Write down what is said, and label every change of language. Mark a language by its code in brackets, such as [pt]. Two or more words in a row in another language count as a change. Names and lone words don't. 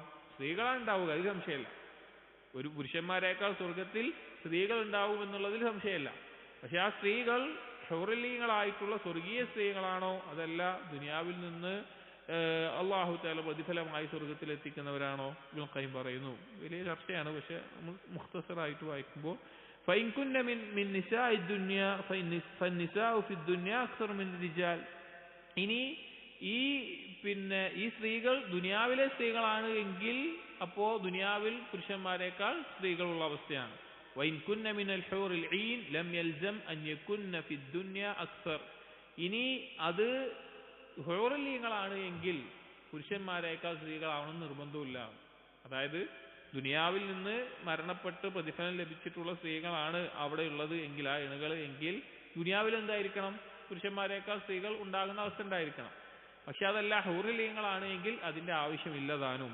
[ml] സ്ത്രീകളാണ് ഉണ്ടാവുക, അതിൽ സംശയമില്ല. ഒരു പുരുഷന്മാരെക്കാൾ സ്വർഗത്തിൽ സ്ത്രീകൾ ഉണ്ടാവും എന്നുള്ളതിൽ സംശയമില്ല. പക്ഷെ ആ സ്ത്രീകൾ ഹൗറുലീങ്ങളായിട്ടുള്ള സ്വർഗീയ സ്ത്രീകളാണോ അതല്ല ദുനിയാവിൽ നിന്ന് [ar] الله تعالى [ml] പ്രതിഫലമായി സ്വർഗത്തിൽ എത്തിക്കുന്നവരാണോ? ഇബ്നുൽ ഖയ്യിം പറയുന്നു. വലിയ ചർച്ചയാണ്, പക്ഷെ നമ്മൾ മുഖ്തസറായിട്ട് വായിക്കുമ്പോൾ, [ar] فإن كن من نساء الدنيا فالنساء في الدنيا أكثر من الرجال. [ml] ഇനി ഈ സ്ത്രീകൾ ദുനിയാവിലെ സ്ത്രീകളാണ് എങ്കിൽ അപ്പോ ദുനിയാവിൽ പുരുഷന്മാരെക്കാൾ സ്ത്രീകളുള്ള അവസ്ഥയാണ്. [ar] وإن كن من الحور العين لم يلزم أن يكن في الدنيا أكثر. [ml] ഇനി അത് ഹൂറുലീങ്ങളാണ് എങ്കിൽ പുരുഷന്മാരെക്കാൾ സ്ത്രീകളാവണമെന്ന് നിർബന്ധമില്ല. അതായത് ദുനിയാവിൽ നിന്ന് മരണപ്പെട്ട് പ്രതിഫലം ലഭിച്ചിട്ടുള്ള സ്ത്രീകളാണ് അവിടെ ഉള്ളത് എങ്കിൽ, ആ ഇണകൾ എങ്കിൽ, ദുനിയാവിൽ എന്തായിരിക്കണം? പുരുഷന്മാരെക്കാൾ സ്ത്രീകൾ ഉണ്ടാകുന്ന അവസ്ഥ ഉണ്ടായിരിക്കണം. പക്ഷെ അതല്ല ഹൂറിലീങ്ങളാണ് എങ്കിൽ അതിന്റെ ആവശ്യമില്ലതാനും.